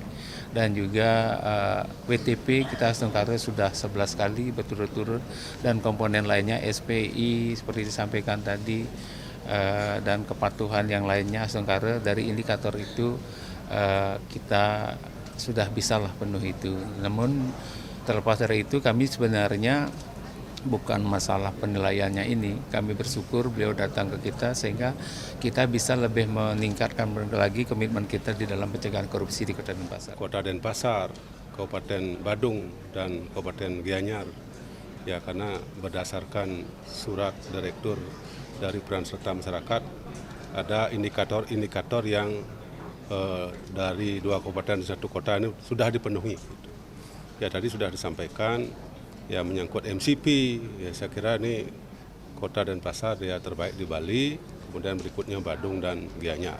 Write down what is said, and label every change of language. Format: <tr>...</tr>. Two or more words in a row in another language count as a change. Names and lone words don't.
<id>Dan juga WTP kita Astongkara sudah 11 kali berturut-turut, dan komponen lainnya SPI seperti disampaikan tadi, dan kepatuhan yang lainnya Astongkara dari indikator itu kita sudah bisalah penuh itu. Namun terlepas dari itu, kami sebenarnya bukan masalah penilaiannya ini. Kami bersyukur beliau datang ke kita sehingga kita bisa lebih meningkatkan lagi komitmen kita di dalam pencegahan korupsi di Kota Denpasar. Kota Denpasar, Kabupaten Badung, dan Kabupaten Gianyar. Ya, karena berdasarkan surat direktur dari peran serta masyarakat, ada indikator-indikator yang dari 2 kabupaten dan 1 kota ini sudah dipenuhi. Ya, tadi sudah disampaikan ya menyangkut MCP, ya saya kira ini Kota Denpasar ya terbaik di Bali, kemudian berikutnya Badung dan Gianyar.</id>